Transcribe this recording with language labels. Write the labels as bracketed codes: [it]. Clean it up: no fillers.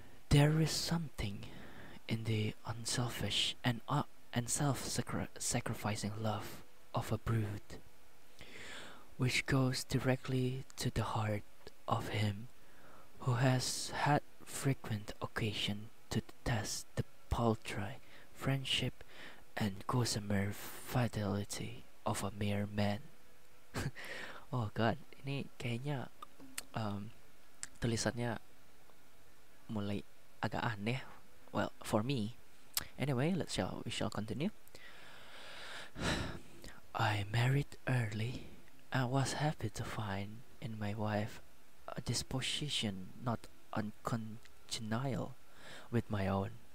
[en] There is something in the unselfish and self-sacrificing love of a brute which goes directly to the heart of him who has had frequent occasion to test the paltry friendship and gossamer fidelity of a mere man. [id] Oh god, ini kayaknya tulisannya mulai agak aneh. [en] Well, for me. Anyway, we shall continue. I married early and was happy to find in my wife a disposition not uncongenial with my own.